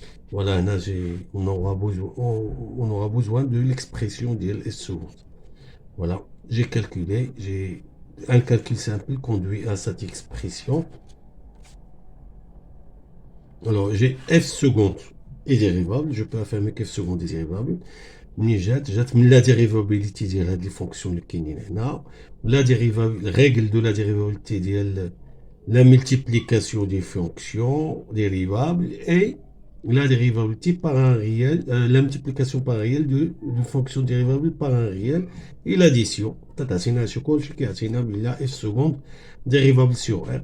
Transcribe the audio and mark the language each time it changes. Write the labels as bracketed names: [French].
[French] Voilà, là, on aura besoin de l'expression de f seconde. Voilà, j'ai calculé, j'ai un calcul simple conduit à cette expression. Alors, j'ai f seconde est dérivable. Je peux affirmer que f seconde est dérivable. [Arabic] جات من [French] la dérivabilité [Arabic] ديال هاد [French] les fonctions [Arabic] اللي كاينين هنا. [French] La règle de la dérivabilité [Arabic] ديال [French] la multiplication des fonctions dérivables et la dérivabilité par un réel, la multiplication par un réel de fonctions dérivables par un réel et l'addition. [Arabic] تعطينا هادشي كلشي كيعطينا بلا [French] f seconde dérivable sur r.